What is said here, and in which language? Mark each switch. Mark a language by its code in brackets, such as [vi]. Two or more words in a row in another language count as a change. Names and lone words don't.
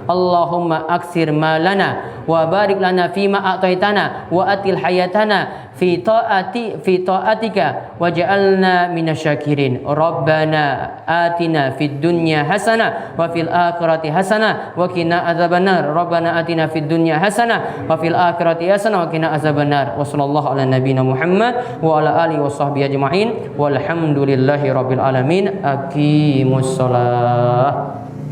[ar] اللهم أكثر مالنا وبارك لنا فيما أعطيتنا وأطل حياتنا في طاعتك واجعلنا من الشاكرين. ربنا آتنا في الدنيا حسنة وفي الآخرة حسنة وقنا عذاب النار. ربنا آتنا في الدنيا حسنة وفي الآخرة حسنة وقنا عذاب النار. وصلى الله على نبينا محمد وعلى آله وصحبه أجمعين والحمد لله رب العالمين. أقيموا الصلاة.